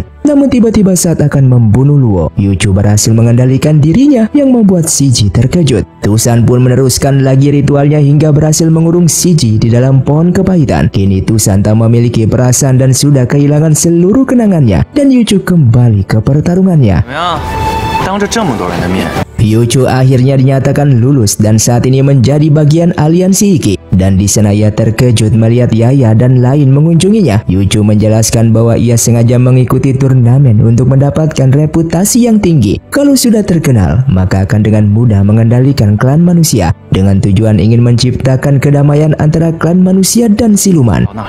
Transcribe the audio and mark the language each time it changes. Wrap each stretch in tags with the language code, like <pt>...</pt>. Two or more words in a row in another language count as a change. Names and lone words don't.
<id>Namun tiba-tiba saat akan membunuh Luo, Yuchu berhasil mengendalikan dirinya yang membuat Siji terkejut. Tusan pun meneruskan lagi ritualnya hingga berhasil mengurung Siji di dalam pohon kepahitan. Kini Tusan tak memiliki perasaan dan sudah kehilangan seluruh kenangannya, dan Yuchu kembali ke pertarungannya.</id> <zh>当着这么多人的面。</zh> <id>Yuchu akhirnya dinyatakan lulus dan saat ini menjadi bagian aliansi Iki. Dan di sana ia terkejut melihat Yaya dan lain mengunjunginya. Yuchu menjelaskan bahwa ia sengaja mengikuti turnamen untuk mendapatkan reputasi yang tinggi. Kalau sudah terkenal, maka akan dengan mudah mengendalikan klan manusia dengan tujuan ingin menciptakan kedamaian antara klan manusia dan siluman.</id>